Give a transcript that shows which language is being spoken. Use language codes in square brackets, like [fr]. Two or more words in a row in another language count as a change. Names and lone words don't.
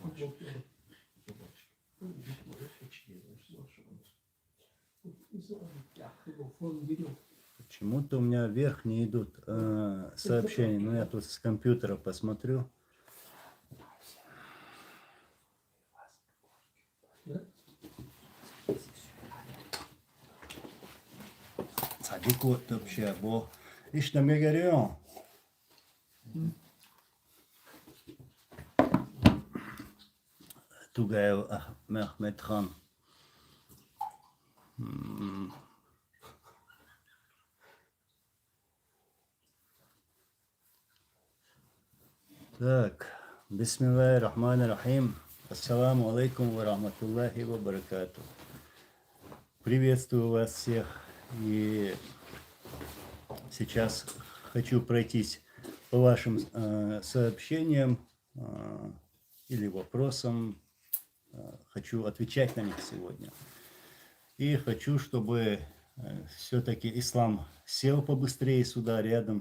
[ru] Почему-то у меня вверх не идут сообщения. Но я тут с компьютера посмотрю. Садику вообще, бо ишь на мегарион. Тугаев Мехмед хан. Так, [ar] بسم الله الرحمن الرحيم. السلام عليكم و رحمة الله و بركاته. [ru] Приветствую вас всех. И сейчас хочу пройтись по вашим сообщениям или вопросам. Хочу отвечать на них сегодня. И хочу, чтобы все-таки ислам сел побыстрее сюда, рядом.